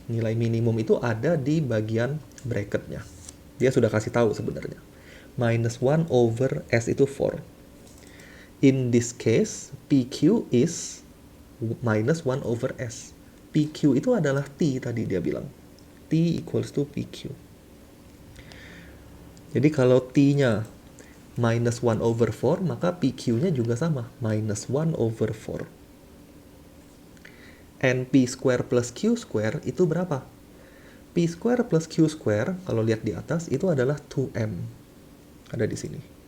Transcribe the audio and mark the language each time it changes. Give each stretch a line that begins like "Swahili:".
Indonesian: Nilai minimum itu ada di bagian bracketnya. Dia sudah kasih tahu sebenarnya.
English: Minus 1 over S itu 4. In this case, PQ is minus 1 over S.
Indonesian: PQ itu adalah T tadi dia bilang.
English: T equals to PQ.
Indonesian: Jadi kalau T-nya minus 1 over 4, maka PQ-nya juga sama, minus 1 over 4.
English: And P square plus Q square
Indonesian: itu berapa? P square plus Q square, kalau lihat di atas, itu adalah 2M. Ada di sini.